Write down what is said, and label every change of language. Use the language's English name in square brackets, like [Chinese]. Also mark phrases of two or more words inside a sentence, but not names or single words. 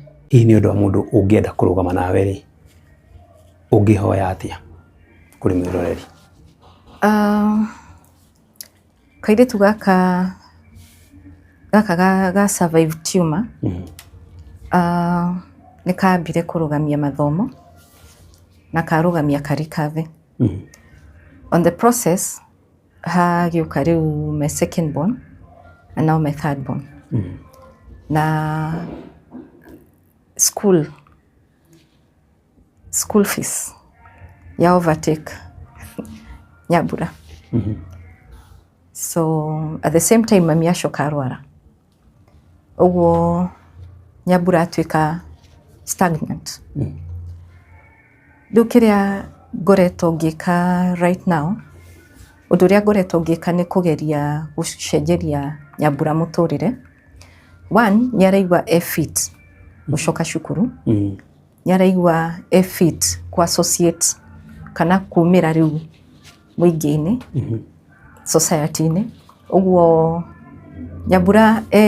[Kikuyu] hihi nĩ ũndũ wa mũndũ ũngĩenda kũrũgama nawe rĩ ũngĩhoya atĩa kũrĩ mwĩroreri? Kairĩtu gaka ga [English] survive tumor [Kikuyu] nĩ kambire kũrũgamia mathomo na karũgamia karikabe [English] on the process [Kikuyu] hagĩũka rĩu [English] my second born and now my third born [Kikuyu] na [English] school fees [Kikuyu] ya overtake Nyambura [English] so at the same time [Kikuyu] mami acoka arwara ũguo Nyambura atuĩka stagnant rĩu kĩrĩa ngoretwo ngĩka [English] right now [Kikuyu] ũndũ ũrĩa ngoretwo ngĩka nĩ kũgeria gũcenjeria Nyambura mũtũrĩre. One, nĩ araigua fit gũcoka cukuru nĩ araigua fit ku associate kana kumĩra rĩu mũingĩ-inĩ society-inĩ ũguo Nyambura